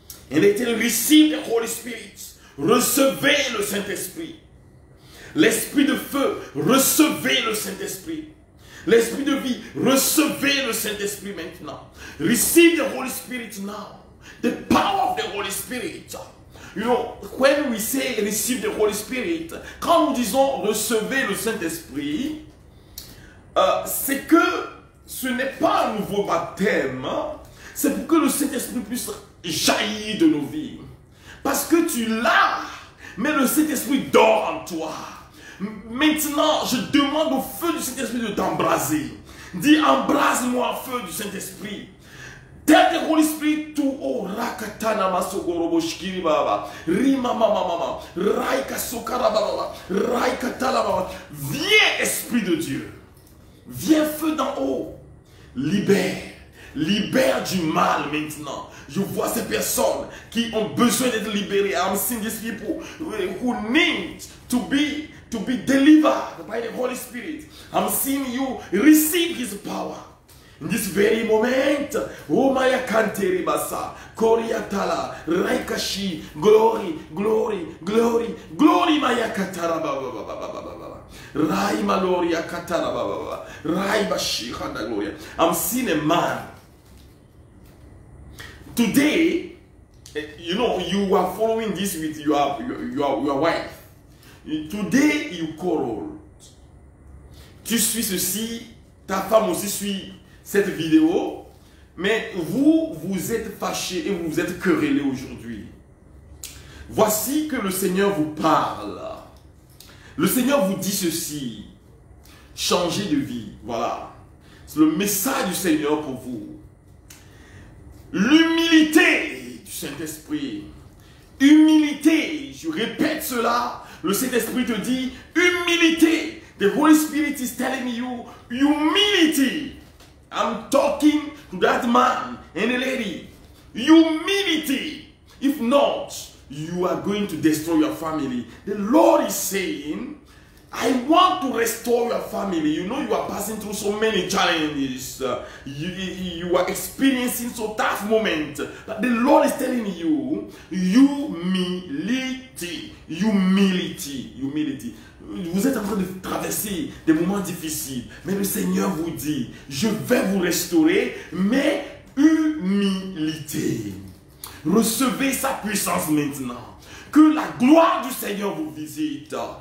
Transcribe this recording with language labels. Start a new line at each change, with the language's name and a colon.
English: And I tell you, receive the Holy Spirit.
French: Recevez le Saint-Esprit. L'esprit de feu, recevez le Saint-Esprit. L'esprit de vie, recevez le Saint-Esprit maintenant.
English: Receive the Holy Spirit now. The power of the Holy Spirit. You know, when we say receive the Holy Spirit,
French: quand nous disons recevez le Saint-Esprit, c'est que ce n'est pas un nouveau baptême, c'est pour que le Saint-Esprit puisse jaillir de nos vies. Parce que tu l'as, mais le Saint-Esprit dort en toi. Maintenant, je demande au feu du Saint-Esprit de t'embraser. Dis, embrase-moi, feu du Saint-Esprit.
English: Tell the Holy Spirit to rakatana masogorobo shikiri baba rima mama raika sokara baba raika tala baba.
French: Viens Esprit de Dieu, viens feu d'en haut, libère du mal maintenant. Je vois ces personnes qui ont besoin d'être libérées.
English: I'm seeing these people who need to be delivered by the Holy Spirit. I'm seeing you receive His power. In this very moment, oh Maya Kanteri Basa, Koriatala, Raikashi, glory, glory, glory, glory Maya Katara Baba, Rai Maloria Katara Baba, Rai Bashi Handa Gloria. I'm seeing a man. Today, you know, you are following this with your wife. Today, you quarreled.
French: Tu suis ceci, ta femme aussi suit cette vidéo, mais vous êtes fâchés et vous vous êtes querellés aujourd'hui. Voici que le Seigneur vous parle. Le Seigneur vous dit ceci. Changez de vie. Voilà. C'est le message du Seigneur pour vous. L'humilité du Saint-Esprit. Humilité. Je répète cela. Le Saint-Esprit te dit humilité.
English: The Holy Spirit is telling you humility. I'm talking to that man and a lady. Humility. If not, you are going to destroy your family. The Lord is saying, I want to restore your family. You know you are passing through so many challenges. You are experiencing so tough moments. But the Lord is telling you, humility. Humility. Humility.
French: Vous êtes en train de traverser des moments difficiles. Mais le Seigneur vous dit, je vais vous restaurer, mais humilité. Recevez sa puissance maintenant. Que la gloire du Seigneur vous visite.